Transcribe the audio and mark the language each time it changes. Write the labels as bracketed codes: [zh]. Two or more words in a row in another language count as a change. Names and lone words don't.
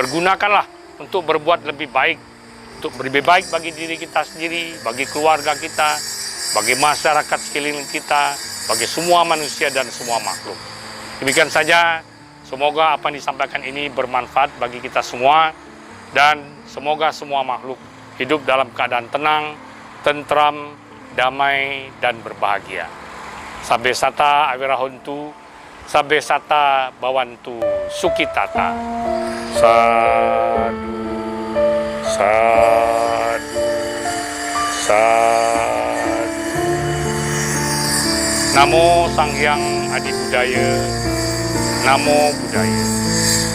[id] Pergunakanlah untuk berbuat lebih baik, untuk lebih baik bagi diri kita sendiri, bagi keluarga kita, bagi masyarakat sekeliling kita, bagi semua manusia dan semua makhluk. Demikian saja, semoga apa yang disampaikan ini bermanfaat bagi kita semua, dan semoga semua makhluk hidup dalam keadaan tenang, tentram, damai, dan berbahagia. [pi] Sabbe sata awirahontu, sabbe sata bawantu sukitata. Sadu, sadu, sadu. Namo Sang Hyang Adi Budaya, Namo Buddhaya.